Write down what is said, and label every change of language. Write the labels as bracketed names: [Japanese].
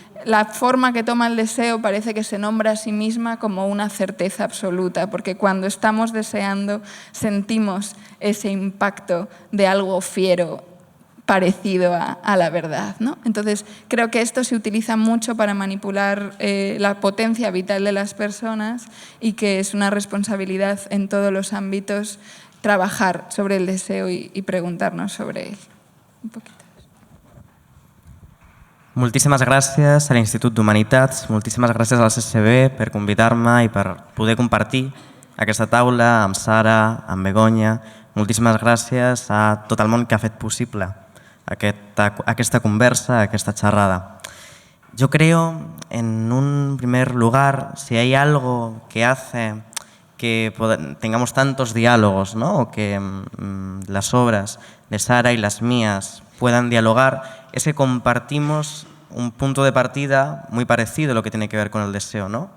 [Spanish] La forma que toma el deseo parece que se nombra a sí misma como una certeza absoluta, porque cuando estamos deseando sentimos ese impacto de algo fiero parecido a la verdad, ¿no? Entonces, creo que esto se utiliza mucho para manipular la potencia vital de las personas y que es una responsabilidad en todos los ámbitos trabajar sobre el deseo y preguntarnos sobre él. Un poquito. [Catalan] Moltíssimes gràcies a l'Institut d'Humanitats, moltíssimes gràcies al CCB per convidar-me i per poder compartir aquesta taula amb Sara, amb Begoña. Moltíssimes gràcies a tot el món que ha fet possible aquesta conversa, aquesta xerrada. [Spanish] Yo creo, en un primer lugar, si hay algo que hace que tengamos tantos diálogos, ¿no?, o que las obras de Sara y las mías puedan dialogar, es que compartimos un punto de partida muy parecido a lo que tiene que ver con el deseo, ¿no?